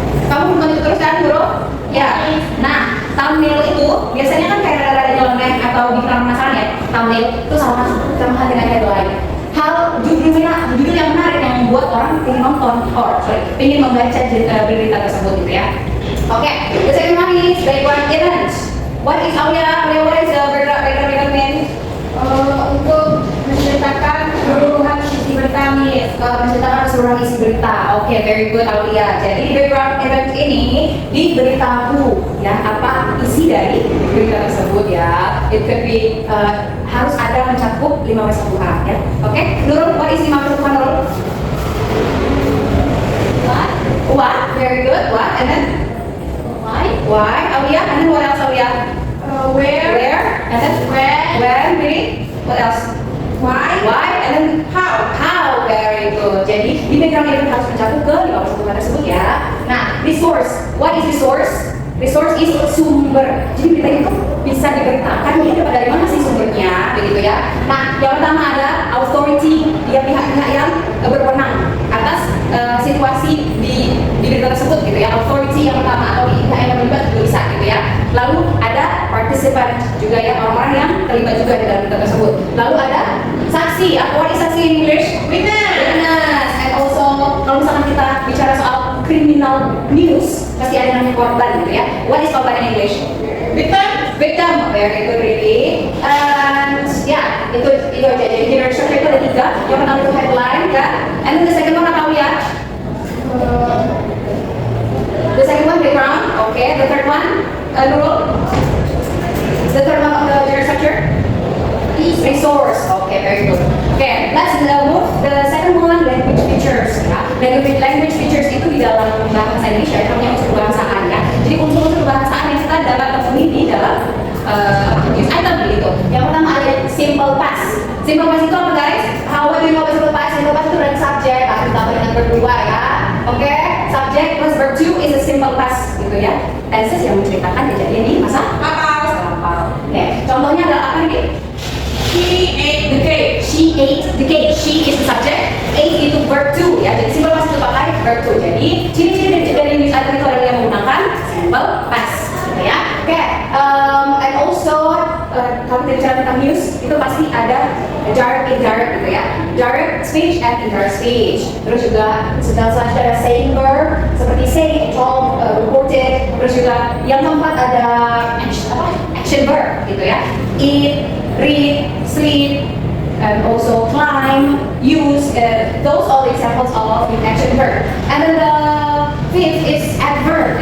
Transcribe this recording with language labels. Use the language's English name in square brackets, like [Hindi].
[Indonesian] Kamu nonton YouTube terus kan, bro? Ya. Nah, thumbnail itu biasanya kan kayak rada-rada nyeleneh atau bikin penasaran ya. Thumbnail itu sama dengan headline. Hal judul yang menarik yang membuat orang ingin nonton, ingin membaca berita tersebut gitu ya. [English] Oke, the second one is background event. What is Aulia? What is the background event? [Indonesian] Untuk menceritakan keseluruhan isi berita nih. Menceritakan keseluruhan isi berita. Oke, [English] very good Aulia. [Indonesian] Jadi background event ini diberitahu ya apa isi dari berita tersebut ya. [English] It could be [Indonesian] harus ada mencakup 5W1H ya. [English] Oke, Nurul, what is 5W1H Nurul? What? Very good. What? And then? Why? Aulia? And then what else Aulia? Where? And then? When? Really? What else? Why? And then how? Very good. [Indonesian] Jadi di background event harus mencakup ke 5W1H tersebut ya. [English] Nah, resource. What is resource? Resource is sumber. [Indonesian] Jadi berita itu bisa diberitakan ini dari mana sih sumbernya, begitu ya. Nah, yang pertama ada authority, dia pihak-pihak yang berwenang atas situasi di berita tersebut, gitu ya. Authority yang pertama atau pihak yang terlibat juga bisa, gitu ya. Lalu ada participant juga ya, orang-orang yang terlibat juga di dalam berita tersebut. Lalu ada saksi. [English] What is saksi in English? Witness. And also [Indonesian] kalau misalkan kita bicara soal [English] criminal news [Indonesian] pasti ada namanya korban gitu ya. [English] What is korban in English? Victim. Very good really. And [Indonesian] ya itu aja. Jadi generic structure itu ada 3. Yang pertama itu headline kan. [English] And then the second one [Indonesian] apa ya? [English] The second one background. Okay. The third one Nurul. The third one of the generic structure. Resource. Okay, very good. Okay, let's move the second one, language features. [Indonesian] Ya. Language features itu di dalam bahasa Indonesia namanya unsur bahasaan ya. Jadi unsur-unsur bahasaan yang kita dapat temui di dalam news item begitu. Yang pertama ada simple past. Simple past itu apa guys? [English] How do you know simple past? [Indonesian] Simple past itu dari subjek, tapi ditambah dengan verb 2 ya. Oke, [English] subject plus verb 2 is a simple past [Indonesian] gitu ya. Tenses yang menceritakan kejadian di masa lampau. Oke, contohnya adalah apa ini? [English] She ate the cake. She ate the cake. She is the subject. Ate itu verb 2 ya. [Indonesian] Jadi simple past itu pakai verb 2. Jadi ciri-ciri dari news item itu adalah yang menggunakan simple past gitu ya. Oke, [English] and also [Indonesian] kalau kita bicara tentang news itu pasti ada direct, indirect gitu ya. [English] Direct speech and indirect speech. [Indonesian] Terus juga selanjutnya ada saying verb seperti say, told, reported. Terus juga yang keempat ada action verb gitu ya. [English] Eat, read, sleep, and also climb, use, those all examples of action verb. And then the fifth is adverb.